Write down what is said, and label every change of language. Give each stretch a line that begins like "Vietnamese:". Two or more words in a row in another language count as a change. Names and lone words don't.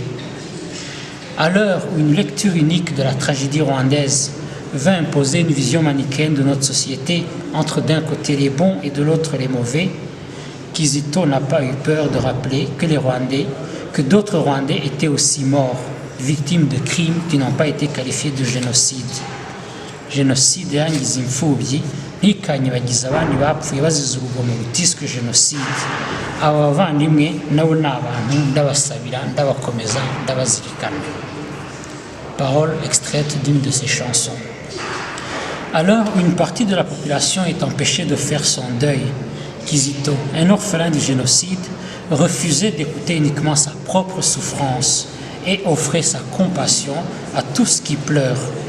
French: À l'heure où une lecture unique de la tragédie rwandaise veut imposer une vision manichéenne de notre société entre d'un côté les bons et de l'autre les mauvais, Kizito n'a pas eu peur de rappeler que les Rwandais, que d'autres Rwandais étaient aussi morts, victimes de crimes qui n'ont pas été qualifiés de génocide.
Kinyarwanda: Génocide yangize imfubyi ntikanyibagiza abandi bapfuye bazize urugomo rutiswe jenoside. Aba bavandimwe nabo ni abantu ndabasabira ndabakomeza ndabazirikana.
French: Parole extraite d'une de ses chansons. Alors une partie de la population est empêchée de faire son deuil, Kizito, un orphelin du génocide, refusait d'écouter uniquement sa propre souffrance et offrait sa compassion à tous qui pleurent.